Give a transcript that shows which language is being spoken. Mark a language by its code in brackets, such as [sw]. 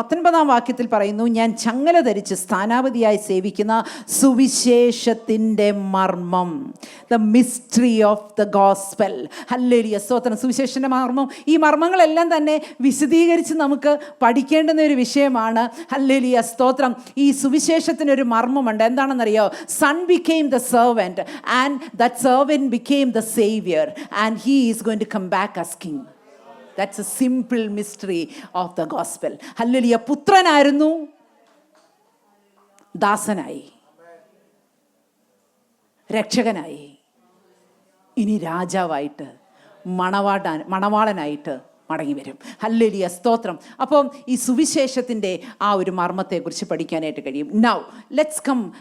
[ml] 19ാം വാക്യത്തിൽ പറയുന്നു, ഞാൻ ചങ്ങല ധരിച്ച് സ്ഥാനാപതിയായി സേവിക്കുന്ന സുവിശേഷത്തിൻ്റെ മർമ്മം, [en] The mystery of the gospel. [ml] Hallelujah, സ്തോത്രം. സുവിശേഷത്തിൻ്റെ മർമ്മം, ഈ മർമ്മങ്ങളെല്ലാം തന്നെ വിശദീകരിച്ച് നമുക്ക് പഠിക്കേണ്ടുന്ന ഒരു വിഷയമാണ്. ഹല്ലേലൂയ, സ്തോത്രം. ഈ സുവിശേഷത്തിനൊരു മർമ്മമുണ്ട്. എന്താണെന്നറിയോ? [en] Son became the servant and that servant became the savior and he is going to come back as king. That's a simple mystery of the gospel. Hallelujah. [ml] പുത്രനായിരുന്നു, ദാസനായി, രക്ഷകനായി, ഇനി രാജാവായിട്ട്, മണവാളനായിട്ട് മടങ്ങി വരും. ഹല്ലേലൂയ, സ്തോത്രം. അപ്പം ഈ സുവിശേഷത്തിൻ്റെ ആ ഒരു മർമ്മത്തെക്കുറിച്ച് പഠിക്കാനായിട്ട് കഴിയും. [en] Now let's come.